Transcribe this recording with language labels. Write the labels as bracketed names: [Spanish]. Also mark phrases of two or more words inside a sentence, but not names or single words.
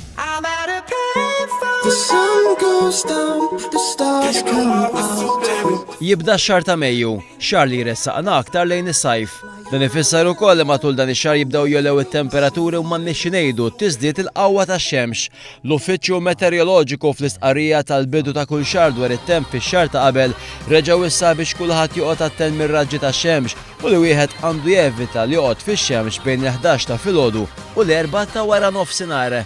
[English] The sun goes down, the stars come out. [Maltese] Jibda x-xahar ta' Mejju, xahar li jressaqna aktar lejn is-sajf. Dan ifisser ukoll li matul dan ix-xahar jibdew jolew it-temperaturi u m'għandniex ngħidu tiżdied il-qawwa tax-xemx. L-Uffiċċju Meteoroloġiku fl-istqarrija tal-bidu ta' kull xahar dwar it-temp fix-xahar ta' qabel reġgħu issa biex kulħadd joqgħod attent mir-raġġi tax-xemx u li wieħed għandu jevita li joqgħod fix-xemx bejn il-11 ta' filgħodu u l-4 ta' wara nofsinhar.